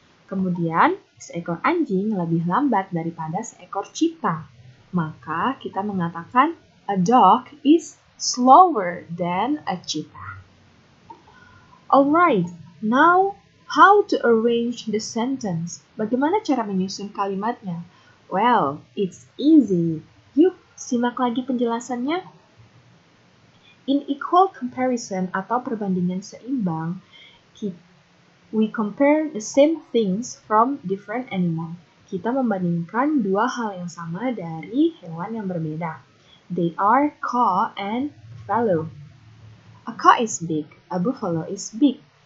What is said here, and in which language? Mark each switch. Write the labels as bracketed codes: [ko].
[id] Kemudian, seekor anjing lebih lambat daripada seekor cheetah. Maka, kita mengatakan [en] a dog is slower than a cheetah. Alright, now how to arrange the sentence? [id] Bagaimana cara menyusun kalimatnya? [en] Well, it's easy. [id] Yuk, simak lagi penjelasannya. [en] In equal comparison [id] atau perbandingan seimbang, [en] we compare the same things from different animals. [id] Kita membandingkan dua hal yang sama dari hewan yang berbeda. [en] They are cow and buffalo. A cow is big, a buffalo is big.